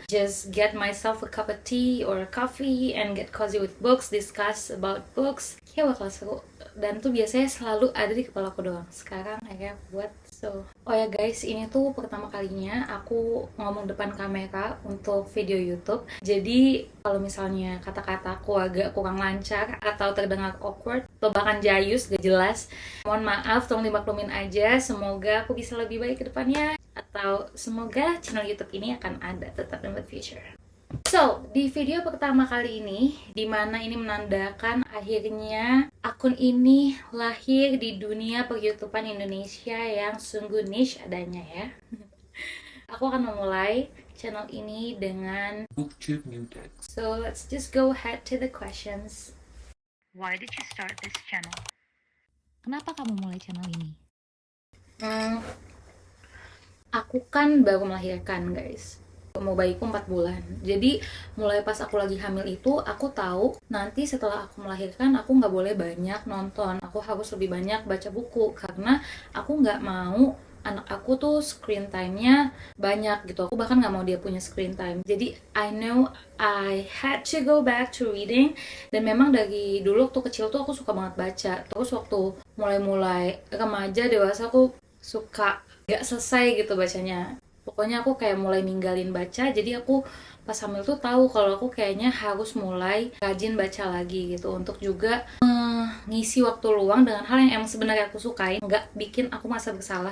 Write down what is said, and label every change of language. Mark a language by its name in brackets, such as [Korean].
[English] Just get myself a cup of tea or a coffee and get cozy with books, discuss about books. [Indonesian] Kayak bakal seru. Dan tuh biasanya selalu ada di kepala aku doang. Sekarang akhirnya aku buat. Oh ya guys, ini tuh pertama kalinya aku ngomong depan kamera untuk video YouTube. Jadi kalau misalnya kata-kataku agak kurang lancar atau terdengar awkward atau bahkan jayus gak jelas, mohon maaf, tolong dimaklumin aja. Semoga aku bisa lebih baik ke depannya, atau semoga channel YouTube ini akan ada tetap in the future. So, di video pertama kali ini, dimana ini menandakan akhirnya akun ini lahir di dunia per-YouTubean Indonesia yang sungguh niche adanya ya. Aku akan memulai channel ini dengan BookTube New Text. [English] So, let's just go ahead to the questions. Why did you start this channel? [Indonesian] Kenapa kamu mulai channel ini? Aku kan baru melahirkan guys, mau bayiku 4 bulan. Jadi mulai pas aku lagi hamil itu aku tahu nanti setelah aku melahirkan aku nggak boleh banyak nonton, aku harus lebih banyak baca buku karena aku nggak mau anak aku tuh screen time-nya banyak gitu. Aku bahkan nggak mau dia punya screen time. [English] Jadi I know I had to go back to reading. [Indonesian] Dan memang dari dulu waktu kecil tuh aku suka banget baca. Terus waktu mulai-mulai remaja dewasa aku suka gak selesai gitu bacanya. Pokoknya aku kayak mulai ninggalin baca, jadi aku pas hamil tuh tahu kalau aku kayaknya harus mulai rajin baca lagi gitu untuk juga ngisi waktu luang dengan hal yang emang sebenarnya aku sukain, nggak bikin aku merasa bersalah.